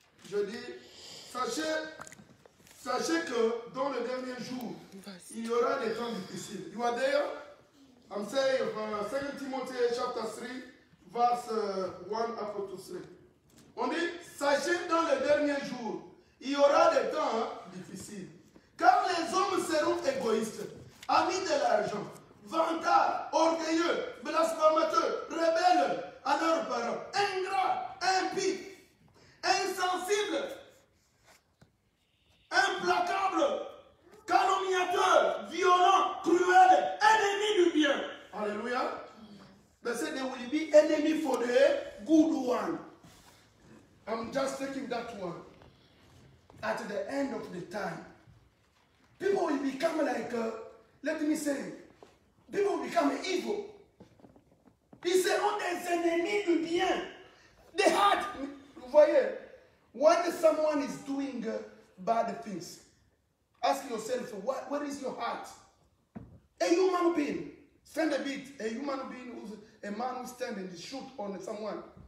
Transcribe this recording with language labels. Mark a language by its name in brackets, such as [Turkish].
[French] Je dis, sachez que dans le dernier jour, il y aura des temps difficiles. [English] You are there? I'm saying 2 Timothy chapter 3, verse 1 up to 3. [French] On dit, sachez dans le dernier jour, il y aura des temps difficiles. Car les hommes seront égoïstes, amis de l'argent, vantards, orgueilleux, blasphémateurs, rebelles à leurs parents, ingrats, impies, insensibles, implacables, calomniateurs, violents, cruels, ennemis du bien. Alléluia. [English] They say they will be enemy for the good one. I'm just taking that one. At the end of the time, people will become like, let me say, people will become evil. [French] Ils seront des ennemis du bien. [English] The heart, [French] vous voyez, [English] when someone is doing bad things, ask yourself, where is your heart? A human being, stand a bit, a human being who's a man who stands and shoot on someone.